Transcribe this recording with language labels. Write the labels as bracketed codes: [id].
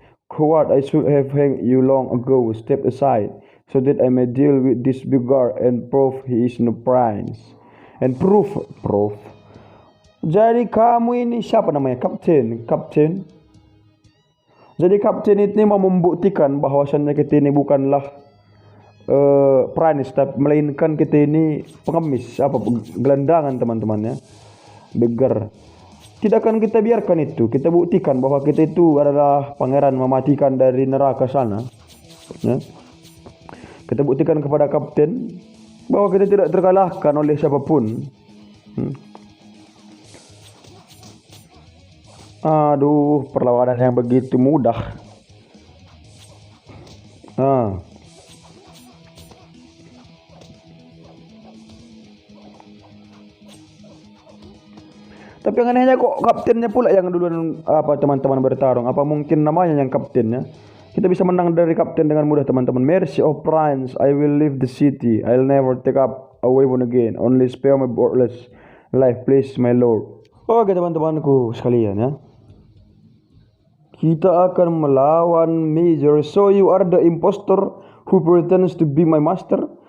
[en] Coward, I should have hanged you long ago. Step aside. so that I may deal with this beggar and prove he is no prince. And proof. [id] Jadi kamu ini siapa namanya? Kapten. Jadi kapten ini mau membuktikan bahwasannya kita ini bukanlah prince, tapi melainkan kita ini pengemis, gelandangan teman-teman ya, beggar. Tidak akan kita biarkan itu. Kita buktikan bahwa kita itu adalah pangeran mematikan dari neraka sana. Ya. Kita buktikan kepada kapten bahwa kita tidak terkalahkan oleh siapapun. Aduh, perlawanan yang begitu mudah. Tapi yang anehnya kok kaptennya pula yang duluan teman-teman bertarung. Apa mungkin namanya yang kaptennya? Kita bisa menang dari kapten dengan mudah teman-teman. [en] Mercy of Prince, I will leave the city. I'll never take up a weapon again. Only spare my worthless life, please my lord. [id] Oke teman-temanku sekalian ya. Kita akan melawan Major. [en] So you are the impostor who pretends to be my master.